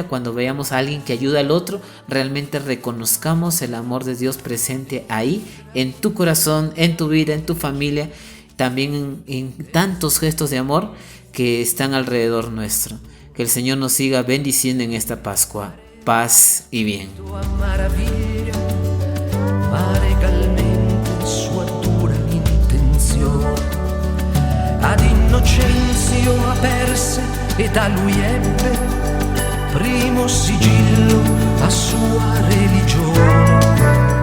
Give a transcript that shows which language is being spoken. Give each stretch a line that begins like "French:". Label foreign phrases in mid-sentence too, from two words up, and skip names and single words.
Spanish: Cuando veamos a alguien que ayuda al otro, realmente reconozcamos el amor de Dios presente ahí, en tu corazón, en tu vida, en tu familia, también en tantos gestos de amor que están alrededor nuestro. Que el Señor nos siga bendiciendo en esta Pascua. Paz y bien.
Italian: Ad Innocenzio aperse e da lui ebbe primo sigillo a sua religione.